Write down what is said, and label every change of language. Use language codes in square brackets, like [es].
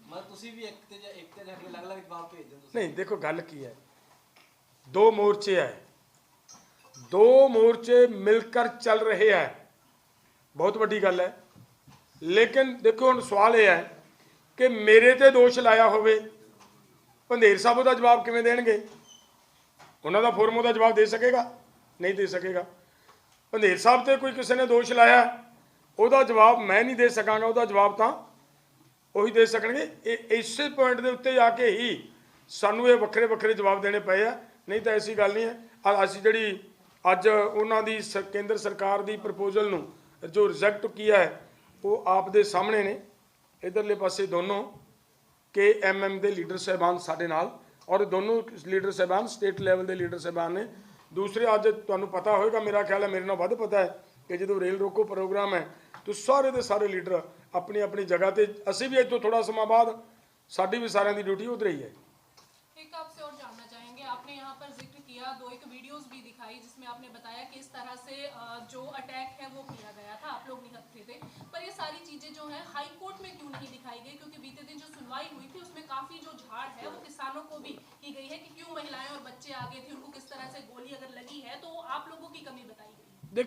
[pa] ਮੈਂ ਤੁਸੀਂ ਵੀ ਇੱਕ ਤੇ ਜਾ ਕੇ ਅਲੱਗ-ਅਲੱਗ ਜਵਾਬ ਭੇਜ ਦਿਓ ਤੁਸੀਂ। [hi] नहीं देखो गल की है, दो मोर्चे है, दो मोर्चे मिलकर चल रहे हैं, बहुत बड़ी गल है। [pa] लेकिन देखो हुण सवाल यह है कि मेरे ते दोष लाया होवे ਭੰਦੇਰ ਸਾਹਿਬ ਉਹਦਾ ਜਵਾਬ ਕਿਵੇਂ ਦੇਣਗੇ? ਉਹਨਾਂ ਦਾ ਫੋਰਮ ਉਹਦਾ ਜਵਾਬ ਦੇ ਸਕੇਗਾ? ਨਹੀਂ ਦੇ ਸਕੇਗਾ। ਭੰਦੇਰ ਸਾਹਿਬ ਤੇ ਕੋਈ ਕਿਸੇ ਨੇ ਦੋਸ਼ ਲਾਇਆ ਉਹਦਾ ਜਵਾਬ ਮੈਂ ਨਹੀਂ ਦੇ ਸਕਾਂਗਾ, ਉਹਦਾ ਜਵਾਬ ਤਾਂ ਉਹੀ ਦੇ ਸਕਣਗੇ। ਇਸੇ ਪੁਆਇੰਟ ਦੇ ਉੱਤੇ ਆ ਕੇ ਹੀ ਸਾਨੂੰ ਇਹ ਵੱਖਰੇ ਵੱਖਰੇ ਜਵਾਬ ਦੇਣੇ ਪਏ ਆ, ਨਹੀਂ ਤਾਂ ਐਸੀ ਗੱਲ ਨਹੀਂ ਹੈ। ਅਸੀਂ ਜਿਹੜੀ ਅੱਜ ਉਹਨਾਂ ਦੀ ਕੇਂਦਰ ਸਰਕਾਰ ਦੀ ਪ੍ਰਪੋਜ਼ਲ ਨੂੰ ਜੋ ਰਿਜੈਕਟ ਕੀਤਾ ਹੈ ਉਹ ਆਪ ਦੇ ਸਾਹਮਣੇ ਨੇ। ਇਧਰਲੇ ਪਾਸੇ ਦੋਨੋਂ KMM ਦੇ ਲੀਡਰ ਸਾਹਿਬਾਨ ਸਾਡੇ ਨਾਲ, ਔਰ ਦੋਨੋਂ ਲੀਡਰ ਸਾਹਿਬਾਨ ਸਟੇਟ ਲੈਵਲ ਦੇ ਲੀਡਰ ਸਾਹਿਬਾਨ ਨੇ। ਦੂਸਰੇ ਅੱਜ ਤੁਹਾਨੂੰ ਪਤਾ ਹੋਵੇਗਾ, ਮੇਰਾ ਖਿਆਲ ਹੈ ਮੇਰੇ ਨਾਲ ਵੱਧ ਪਤਾ ਹੈ ਕਿ ਜਦੋਂ ਰੇਲ ਰੋਕੋ ਪ੍ਰੋਗਰਾਮ ਹੈ ਤਾਂ ਸਾਰੇ ਦੇ ਸਾਰੇ ਲੀਡਰ ਆਪਣੀ ਆਪਣੀ ਜਗ੍ਹਾ ਤੇ, ਅਸੀਂ ਵੀ ਇੱਥੋਂ ਥੋੜਾ ਸਮਾਂ ਬਾਅਦ ਸਾਡੀ ਵੀ ਸਾਰਿਆਂ ਦੀ ਡਿਊਟੀ ਉਧਰ ही है। [hi] एक आपसे और जानना चाहेंगे, आपने यहाँ पर जिक्र किया, दो एक वीडियोस भी दिखाई जिसमें आपने बताया कि इस तरह से जो अटैक है वो किया गया था, आप लोग निकलते थे, पर ये सारी चीजें जो हैं हाई कोर्ट में क्यों नहीं दिखाई गई? क्योंकि बीते दिन जो सुनवाई हुई थी उसमें काफी जो झाड़ है वो किसानों को भी की गई है कि क्यों महिलाएं और बच्चे आगे थे, उनको किस तरह से गोली अगर लगी है तो आप लोगों की कमी बताई गई।